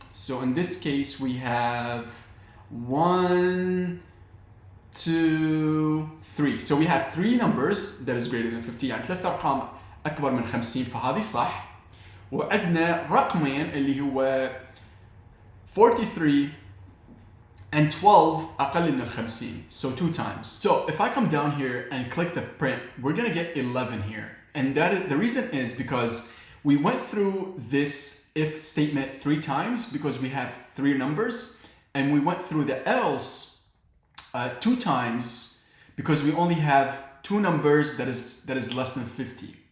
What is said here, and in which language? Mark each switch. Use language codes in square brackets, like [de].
[en] So in this case, we have 1, 2, 3. So we have 3 numbers that is greater than 50. [ar] يعني 3 أرقام أكبر من 50، فهذه صح. وعندنا رقمين اللي هو 43 and 12 أقل من 50. [en] So 2 times. So if I come down here and click the print, we're gonna get 11 here. And the reason is because we went through this if statement 3 times because we have 3 numbers, and we went through the else 2 times because we only have 2 numbers that is less than 50.